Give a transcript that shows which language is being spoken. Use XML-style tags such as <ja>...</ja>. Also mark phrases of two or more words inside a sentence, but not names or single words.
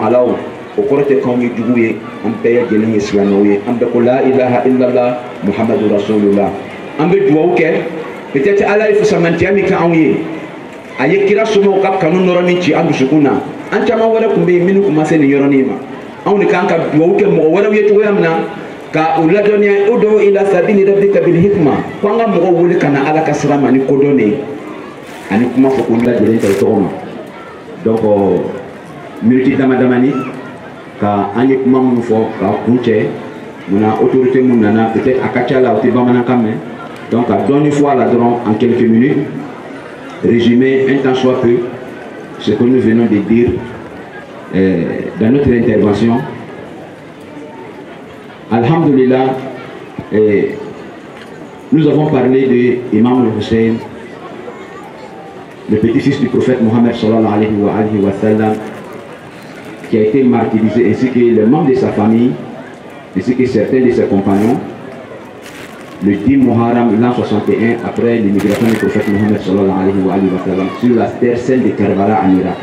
<bm>alaw o korete kan yi duguye an bɛɛ jɛlen ye silamɛw ye an bɛ ko</bm> <ar>لا إله إلا الله محمد رسول الله</ar> <bm>an bɛ duwawu kɛ peut-être ala ye fusamantiya min kɛ anw ye a ye kira somɔgɔw ka kanu nɔrɔnin ci an dusukun na an caman wɛrɛ tun bɛ yen minnu tun ma se nin yɔrɔnin ma anw de kan ka duwawu kɛ mɔgɔ wɛrɛw ye cogoya min na ka u ladɔnniya</bm> <ar>ادع إلى سبيل ربك بالحكمة</ar> <bm>ko an ka mɔgɔw wele ka na ala ka sira ma ni kodɔn de ani kuma fɔ ko n lajɛlen ta tɔgɔ ma donc miniti dama damani ka an ye kuma minnu fɔ ka kun cɛ munna autorité mun nana peut-être a ka ca la o tɛ bamanankan mɛn donc ka dɔɔni fɔ a la dɔrɔn</bm> <fr>en quelques minutes résumer un tant soit peu ce que nous venons de dire dans notre intervention. Alhamdulillah, nous avons parlé de Imam Hussein, le petit-fils du prophète Mohammed</fr> <ar>صلى الله عليه وسلم,</ar> <fr>qui a été martyrisé, ainsi que les membres de sa famille, ainsi que certains de ses compagnons, le 10 Muharram l'an 61, après l'immigration du prophète Mohammed</fr> <ar>صلى الله عليه وسلم,</ar> <fr>sur la terre sainte de Karbala en Irak.</fr>